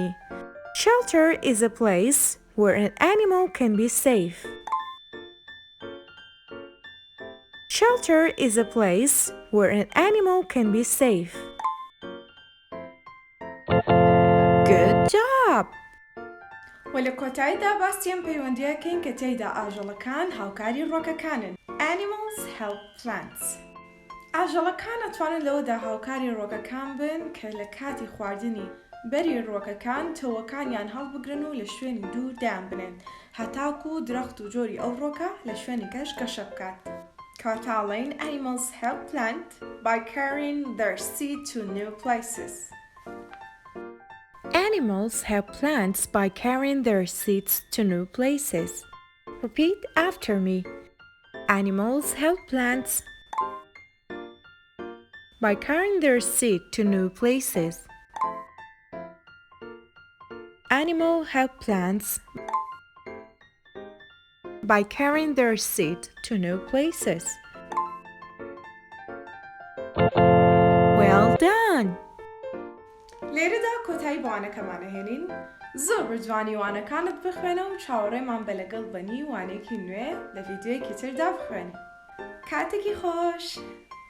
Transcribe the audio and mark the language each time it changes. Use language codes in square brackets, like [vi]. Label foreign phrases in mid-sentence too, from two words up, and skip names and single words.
[en] Shelter is a place where an animal can be safe. Shelter is a place where an animal can be safe. Good job! [ckb] و لە کۆتاییدا باسیەم پەیوەندیەکەین کە تێیدا ئاژەڵەکان هاوکاری ڕووەکەکانن. [en] Animals help plants. [ckb] ئاژەڵەکان ئەتوانن لەوەدا هاوکاری ڕووەکەکان بن کە لە کاتی خواردنی بەری ڕۆکەکان تۆوەکانیان هەڵبگرن و لە شوێنی دوور دایان بنێن هەتاکو درەخت و جۆری ئەو ڕۆکە لە شوێنی کەش گەشە بکات. [en] کاتاڵین animals help plant by carrying their seed to new places. Animals help plants by carrying their seeds to new places. Repeat after me. Animals help plants by carrying their seed to new places. Animals help plants by carrying their seed to new places. Well done! [ckb] لێرەدا کۆتایی بۆوانەکەمانە هێنین زۆر بردوانی وانەکانت بخوێنە و چاوەڕێمان بە لەگەڵ بەنی وانێکی نوێ لە ڤیدیۆیەکی تردا بخوێنی. کاتێکی خۆش!